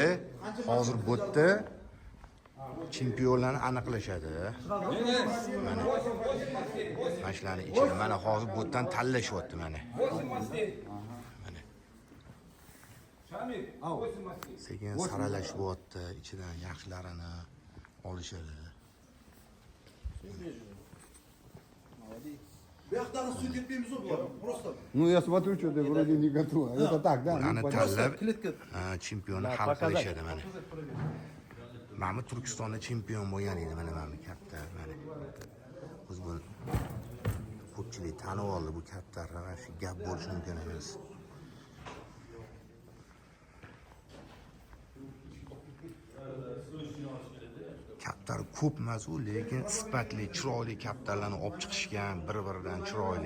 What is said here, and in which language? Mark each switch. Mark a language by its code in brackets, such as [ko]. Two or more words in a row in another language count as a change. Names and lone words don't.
[uz] Hozir bu yerda chempionlarni aniqlashadi. Mana shularni ichida mana hozir bu yerdan tanlashyapti mana. Mana. Sekin saralashyapti ichidan yaxshilarini. olishadi. [ru] Ну, я смотрю, что ты вроде не готова. Это так, да? [uz] Ularni [ru] Ну, [uz] tanlab chempionni hal qilishadi mana. Mana Turkistonda chempion bo'lgan edi mana kaptar mana. Biz buni ko'pchilik tanib oldi bu kaptarlar, shu gap bo'lishi mumkin emas. Kaptar ko'p emas u, lekin sifatli, chiroyli kaptarlarni olib chiqishgan, bir-biridan chiroyli.